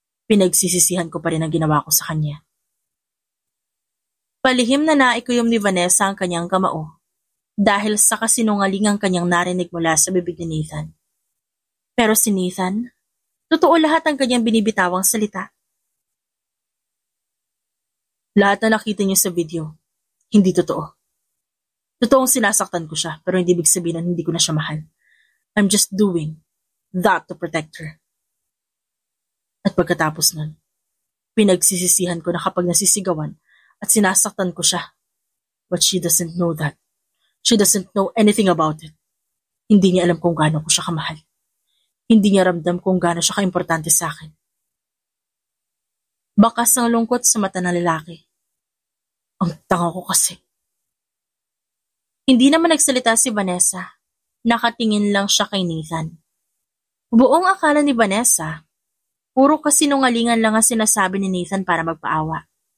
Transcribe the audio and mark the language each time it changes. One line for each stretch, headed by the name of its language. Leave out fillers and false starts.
Filipino: Pinagsisisihan ko pa rin ang ginawa ko sa kanya. Palihim na naikuyom ni Vanessa ang kanyang kamao dahil sa kasinungalingang kanyang narinig mula sa bibig ni Nathan. Pero si Nathan, totoo lahat ang kanyang binibitawang salita. Lahat na nakita niyo sa video, hindi totoo. Totoong sinasaktan ko siya pero hindi ibig sabihin na hindi ko na siya mahal.
English: I'm just doing that to protect her.
Filipino: At pagkatapos nun, pinagsisisihan ko na kapag nasisigawan at sinasaktan ko siya.
English: But she doesn't know that. She doesn't know anything about it.
Filipino: Hindi niya alam kung gaano ko siya kamahal. Hindi niya ramdam kung gaano siya kaimportante sa akin. Bakas ang lungkot sa mata ng lalaki. Ang tanga ko kasi. Hindi naman nagsalita si Vanessa. Nakatingin lang siya kay Nathan. Buong akala ni Vanessa, puro kasinungalingan lang ang sinasabi ni Nathan para magpaawa.